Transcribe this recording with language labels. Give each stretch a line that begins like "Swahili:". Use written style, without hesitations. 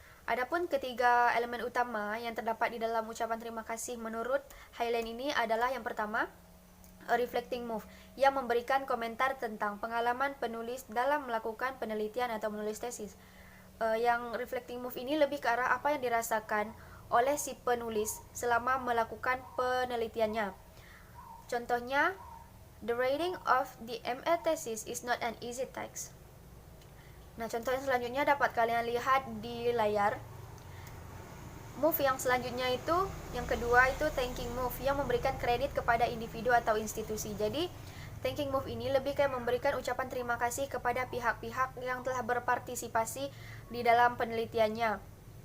Indonesian: Adapun ketiga elemen utama yang terdapat di dalam ucapan terima kasih menurut Hyland ini adalah yang pertama, a reflecting move, yang memberikan komentar tentang pengalaman penulis dalam melakukan penelitian atau menulis tesis. Yang reflecting move ini lebih ke arah apa yang dirasakan oleh si penulis selama melakukan penelitiannya. Contohnya,
English: the writing of the MA thesis is not an easy task.
Indonesian: Nah, contoh yang selanjutnya dapat kalian lihat di layar. Move yang selanjutnya itu, yang kedua itu thanking move, yang memberikan kredit kepada individu atau institusi. Jadi, Thanking move ini lebih kayak memberikan ucapan terima kasih kepada pihak-pihak yang telah berpartisipasi di dalam penelitiannya.